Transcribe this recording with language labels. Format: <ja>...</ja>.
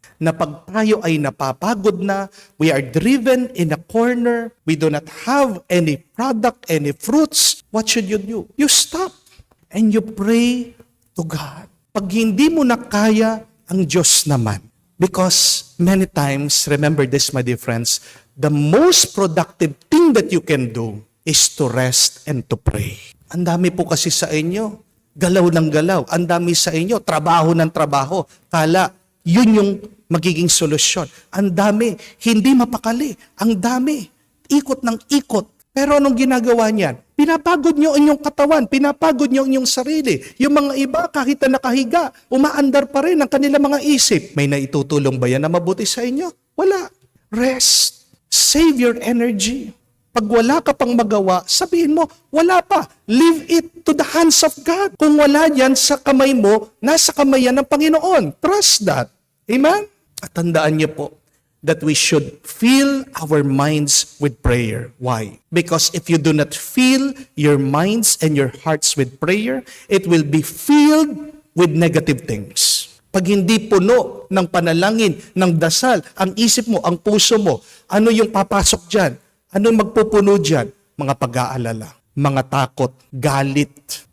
<tl>Na pag tayo ay napapagod na,</tl> <en>we are driven in a corner, we do not have any product, any fruits, what should you do? You stop and you pray to God.</en> <tl>Pag hindi mo na kaya, ang Diyos naman.</tl> <en>Because many times, remember this my dear friends, the most productive thing that you can do is to rest and to pray.</en> <tl>Ang dami po kasi sa inyo, galaw ng galaw. Ang dami sa inyo, trabaho ng trabaho. Kala, yun yung magiging solusyon. Ang dami, hindi mapakali. Ang dami, ikot ng ikot. Pero anong ginagawa niyan? Pinapagod nyo ang inyong katawan, pinapagod nyo ang inyong sarili. Yung mga iba, kahit na nakahiga, umaandar pa rin ang kanilang mga isip. May naitutulong ba yan na mabuti sa inyo? Wala.</tl> <en>Rest. Save your energy.</en> <tl>Pag wala ka pang magawa, sabihin mo, wala pa.</tl> <en>Leave it to the hands of God.</en> <tl>Kung wala yan sa kamay mo, nasa kamay yan ng Panginoon.</tl> <en>Trust that. Amen?</en> <tl>At tandaan niyo po,</tl> <en>that we should fill our minds with prayer. Why? Because if you do not fill your minds and your hearts with prayer, it will be filled with negative things.</en> <tl>Pag hindi puno ng panalangin, ng dasal, ang isip mo, ang puso mo, ano yung papasok dyan? Ano yung magpupuno dyan? Mga pag-aalala, mga takot, galit.</tl>